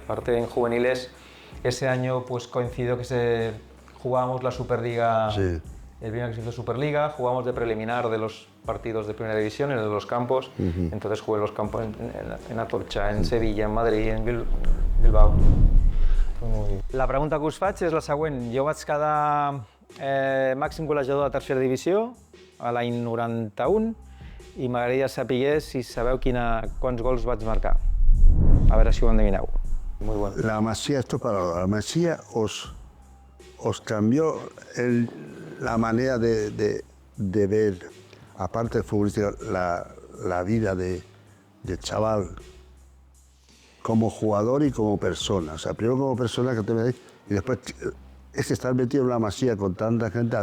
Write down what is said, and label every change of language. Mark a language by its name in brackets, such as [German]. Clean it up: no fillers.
[Spanish] Aparte, en juveniles, ese año pues coincidió que jugábamos la Superliga, sí. El primer que se hizo Superliga, jugamos de preliminar de los partidos de primera división, en los campos. Entonces jugué los campos en Atocha, en Sevilla, en Madrid, en Bilbao. [Catalan] La pregunta que us faig és la següent. Jo vaig quedar màxim golejador de tercera divisió a l'any 91 i m'agradaria saber si sabeu quants gols vaig marcar. A veure si ho endevineu. [Spanish] Muy bueno. La Masía, esto para la Masía os cambió la manera de ver, aparte del futbolista, la vida de chaval como jugador y como persona. O sea, primero como persona que te veis y después es que estar metido en la Masía con tanta gente.